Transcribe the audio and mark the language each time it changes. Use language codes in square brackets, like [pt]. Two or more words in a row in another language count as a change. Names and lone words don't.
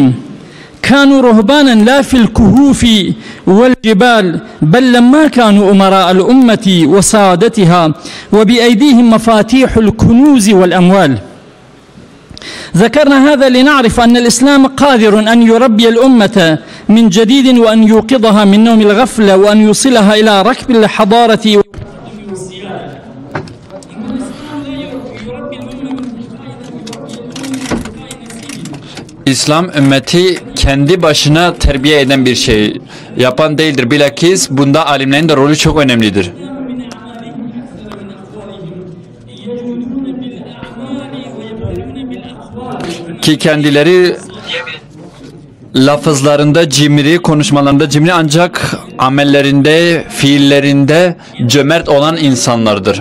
[ar] كانوا رهبانا لا في الكهوف والجبال، بل لما كانوا أمراء الأمة وسادتها وبأيديهم مفاتيح الكنوز والأموال. ذكرنا هذا لنعرف أن الإسلام قادر أن يربي الأمة من جديد، وأن يوقظها من نوم الغفلة، وأن يوصلها إلى ركب الحضارة. [tr] İslam ümmeti kendi başına terbiye eden bir şey yapan değildir. Bilakis bunda alimlerin de rolü çok önemlidir. Ki kendileri lafızlarında cimri, konuşmalarında cimri, ancak amellerinde, fiillerinde cömert olan insanlardır.